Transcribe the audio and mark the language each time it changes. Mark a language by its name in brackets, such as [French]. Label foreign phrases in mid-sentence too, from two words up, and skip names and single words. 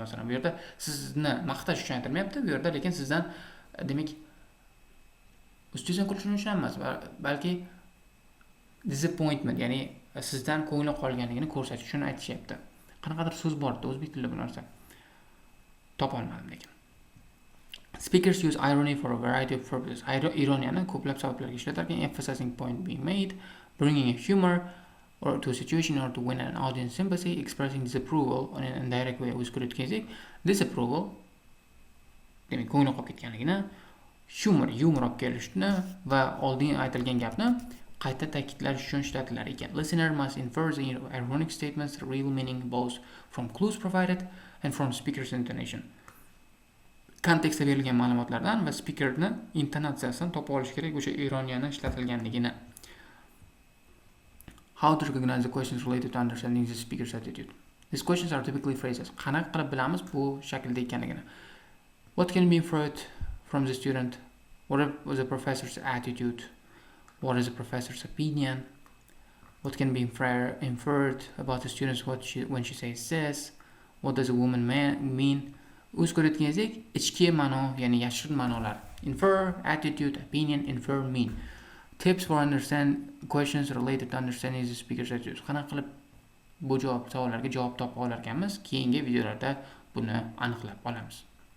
[Uzbek] Masalan, bu yerda sizni maqtash uchun aytilmayapti, bu yerda lekin sizdan demak ustizdan kulishini uchun emas, balki disappointment, ya'ni sizdan ko'ngli qolganligini ko'rsatish uchun aytishyapti. Qanaqadir so'z bor edi o'zbek tilida bu narsa. Topolmadim lekin. [English] Speakers use irony for a variety of purposes. [Uzbek] Ironiyani ko'plab sabablarga ishlatarkan, [English] emphasizing point being made, bringing a humor or to a situation or to win an audience sympathy, expressing disapproval in an indirect way. [Uzbek] O'z ko'rayotganingizda disapproval, demak ko'ngli qolib ketganligini, humor olib kelishni va oldin aytilgan gapni qayta ta'kidlash uchun ishlatilar ekan. [English] Listener must infer the ironic statements real meaning both from clues provided and from speaker's intonation. [Uzbek] Kontekstda berilgan ma'lumotlardan va speakerning intonatsiyasidan topib olish kerak o'sha ironiyani ishlatilganligini. [English] How to recognize the questions related to understanding the speaker's attitude. These questions are typically phrases. [Uzbek] Qanaqa qilib bilamiz bu shaklda ekanligini? [English] What can be inferred from the student? What was the professor's attitude? What is the professor's opinion? What can be inferred about the students when she says this? What does a woman mean? [Uzbek] O'z ko'rayotganingizdek, ichki ma'no, ya'ni yashirin ma'nolar. [English] Infer, attitude, opinion, infer, mean. Tips for understand questions related to understanding the speaker's attitude. [Uzbek] Qanaqa qilib bu savollarga javob topib olar ekanmiz? Keyingi videolarda buni aniqlab olamiz.